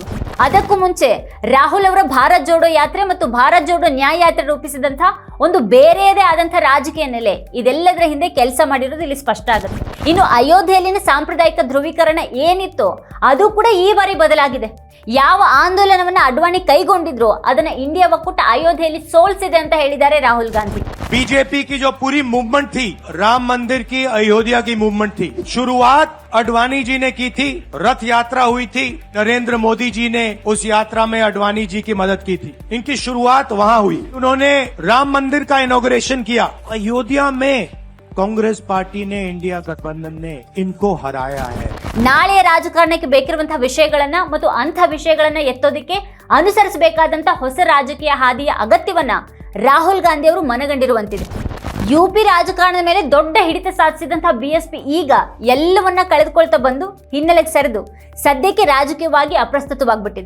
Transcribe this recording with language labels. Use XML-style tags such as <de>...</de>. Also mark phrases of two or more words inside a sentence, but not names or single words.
<kn>ಅದಕ್ಕೂ ಮುಂಚೆ ರಾಹುಲ್ ಅವರ ಭಾರತ್ ಜೋಡೋ ಯಾತ್ರೆ ಮತ್ತು ಭಾರತ್ ಜೋಡೋ ನ್ಯಾಯ ಯಾತ್ರೆ ರೂಪಿಸಿದಂತಹ ಒಂದು ಬೇರೆಯದೇ ಆದಂತಹ ರಾಜಕೀಯ ನೆಲೆ, ಇದೆಲ್ಲದರ ಹಿಂದೆ ಕೆಲಸ ಮಾಡಿರೋದು ಇಲ್ಲಿ ಸ್ಪಷ್ಟ ಆಗುತ್ತೆ. ಇನ್ನು ಅಯೋಧ್ಯೆಯಲ್ಲಿನ ಸಾಂಪ್ರದಾಯಿಕ ಧ್ರುವೀಕರಣ ಏನಿತ್ತೋ ಅದು ಕೂಡ ಈ ಬಾರಿ ಬದಲಾಗಿದೆ. ಯಾವ ಆಂದೋಲನವನ್ನ ಅಡ್ವಾಣಿ ಕೈಗೊಂಡಿದ್ರು ಅದನ್ನ ಇಂಡಿಯಾ ಒಕ್ಕೂಟ ಅಯೋಧ್ಯೆಯಲ್ಲಿ ಸೋಲಿಸಿದೆ ಅಂತ ಹೇಳಿದ್ದಾರೆ ರಾಹುಲ್ ಗಾಂಧಿ.</kn> <hi>बीजेपी की जो पूरी मूवमेंट थी, राम मंदिर की, अयोध्या की मूवमेंट थी, शुरुआत अडवाणी जी ने की थी. रथ यात्रा हुई थी, नरेंद्र मोदी जी ने उस यात्रा में अडवाणी जी की मदद की थी. इनकी शुरुआत वहां हुई. उन्होंने राम मंदिर का इनॉग्रेशन किया. अयोध्या में कांग्रेस पार्टी ने, इंडिया गठबंधन ने इनको हराया है.</hi> <kn>ನಾಳೆಯ ರಾಜಕಾರಣಕ್ಕೆ ಬೇಕಿರುವಂತಹ ವಿಷಯಗಳನ್ನ ಮತ್ತು ಅಂಥ ವಿಷಯಗಳನ್ನ ಎತ್ತೋದಿಕ್ಕೆ ಅನುಸರಿಸಬೇಕಾದಂತಹ ಹೊಸ ರಾಜಕೀಯ ಹಾದಿಯ ಅಗತ್ಯವನ್ನ ರಾಹುಲ್ ಗಾಂಧಿ ಅವರು ಮನಗಂಡಿರುವಂತಿದೆ. ಯುಪಿ ರಾಜಕಾರಣದ ಮೇಲೆ ದೊಡ್ಡ ಹಿಡಿತ ಸಾಧಿಸಿದಂತಹ ಬಿಎಸ್ಪಿ ಈಗ ಎಲ್ಲವನ್ನ ಕಳೆದುಕೊಳ್ತಾ ಬಂದು ಹಿನ್ನೆಲೆಗೆ ಸರಿದು ಸದ್ಯಕ್ಕೆ ರಾಜಕೀಯವಾಗಿ ಅಪ್ರಸ್ತುತವಾಗ್ಬಿಟ್ಟಿದೆ.</kn>